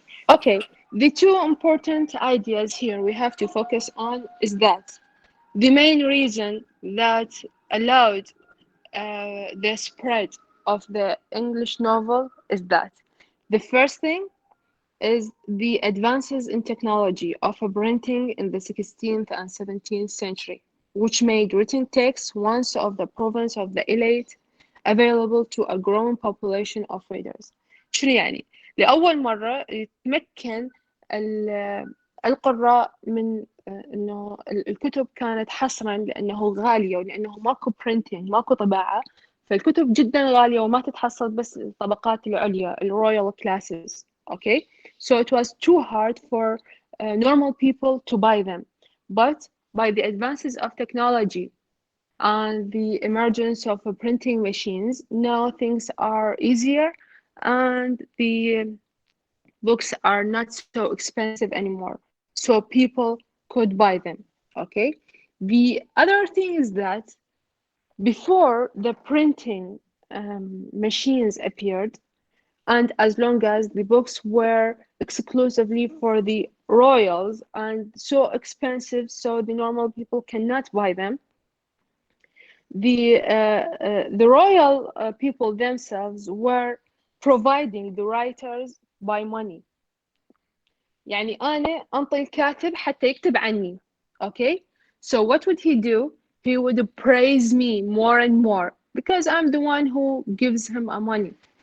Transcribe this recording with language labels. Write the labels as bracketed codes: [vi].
[en] Okay, the two important ideas here we have to focus on is that the main reason that allowed the spread of the English novel is that the first thing is the advances in technology of printing in the 16th and 17th century, which made written text once of the province of the elite available to a growing population of readers. [ar] شنو يعني؟ لأول مرة يتمكن القراء من إنه الكتب كانت حصرا لأنه غالية ولأنه ماكو printing ماكو طباعة، فالكتب جدا غالية وما تتحصل بس الطبقات العليا الرويال classes. [en] Okay, so it was too hard for normal people to buy them, but by the advances of technology and the emergence of printing machines, now things are easier and the books are not so expensive anymore, so people could buy them. Okay, the other thing is that before the printing machines appeared, and as long as the books were exclusively for the royals and so expensive so the normal people cannot buy them, the royal people themselves were providing the writers by money. [ar] يعني أنا أنطي الكاتب حتى يكتب عني. [en] Okay? So what would he do? He would praise me more and more because I'm the one who gives him money.